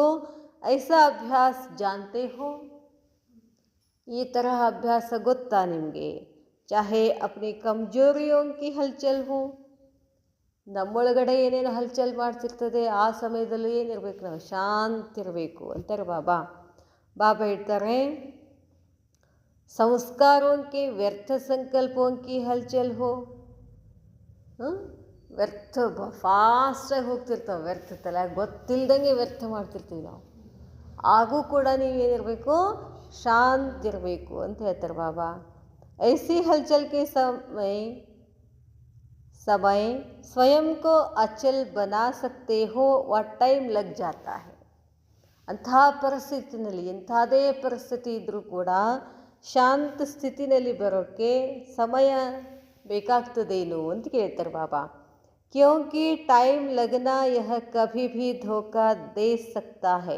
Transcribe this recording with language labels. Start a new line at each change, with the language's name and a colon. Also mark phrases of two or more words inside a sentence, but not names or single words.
Hindi: ऐसा अभ्यास जानते हो.
Kannada: ಈ ತರಹ ಅಭ್ಯಾಸ ಗೊತ್ತಾ ನಿಮಗೆ?
Hindi: चाहे अपनी कमजोरियों की हलचल हो.
Kannada: ನಮ್ಮೊಳಗಡೆ ಏನೇನು ಹಲ್ಚಲ್ ಮಾಡ್ತಿರ್ತದೆ ಆ ಸಮಯದಲ್ಲೂ ಏನಿರಬೇಕು? ನಾವು ಶಾಂತಿರಬೇಕು ಅಂತಾರೆ ಬಾಬಾ. ಬಾಬಾ ಹೇಳ್ತಾರೆ,
Hindi: संस्कारों के व्यर्थ संकल्पों की हलचल हो.
Kannada: ವ್ಯರ್ಥ ಫಾಸ್ಟಾಗಿ ಹೋಗ್ತಿರ್ತಾವೆ, ವ್ಯರ್ಥ ತಲೆ ಗೊತ್ತಿಲ್ದಂಗೆ ವ್ಯರ್ಥ ಮಾಡ್ತಿರ್ತೀವಿ ನಾವು. ಆಗೂ ಕೂಡ ನೀವೇನಿರಬೇಕು? ಶಾಂತಿರಬೇಕು ಅಂತ ಹೇಳ್ತಾರೆ ಬಾಬಾ.
Hindi: ऐसी हलचल के समय स्वयं को अचल बना सकते हो वह टाइम लग जाता है.
Kannada: ಅಂಥ ಪರಿಸ್ಥಿತಿನಲ್ಲಿ, ಎಂಥದೇ ಪರಿಸ್ಥಿತಿ ಇದ್ದರೂ ಕೂಡ ಶಾಂತ ಸ್ಥಿತಿನಲ್ಲಿ ಬರೋಕ್ಕೆ ಸಮಯ ಬೇಕಾಗ್ತದೇನು ಅಂತ ಕೇಳ್ತಾರೆ ಬಾಬಾ.
Hindi: क्योंकि टाइम लगना यह कभी भी धोखा दे सकता है.